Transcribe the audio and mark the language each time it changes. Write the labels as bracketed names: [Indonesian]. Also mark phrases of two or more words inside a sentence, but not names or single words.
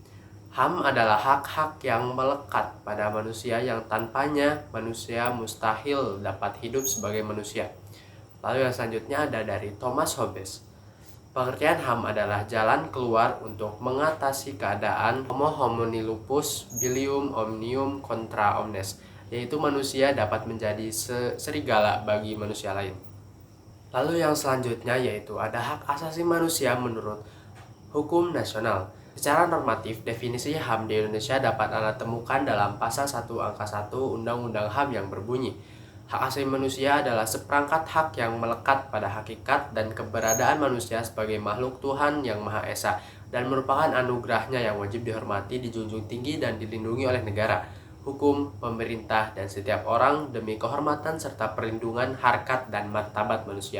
[Indonesian] HAM adalah hak-hak yang melekat pada manusia yang tanpanya manusia mustahil dapat hidup sebagai manusia. Lalu yang selanjutnya ada dari Thomas Hobbes. Pengertian HAM adalah jalan keluar untuk mengatasi keadaan [Latin] homo homini lupus bilium omnium contra omnes, [Indonesian] yaitu manusia dapat menjadi serigala bagi manusia lain. Lalu yang selanjutnya yaitu ada hak asasi manusia menurut hukum nasional. Secara normatif, definisi HAM di Indonesia dapat Anda temukan dalam pasal 1 angka 1 Undang-Undang HAM yang berbunyi, hak asasi manusia adalah seperangkat hak yang melekat pada hakikat dan keberadaan manusia sebagai makhluk Tuhan yang Maha Esa dan merupakan anugerahnya yang wajib dihormati, dijunjung tinggi, dan dilindungi oleh negara, hukum, pemerintah, dan setiap orang demi kehormatan serta perlindungan harkat dan martabat manusia.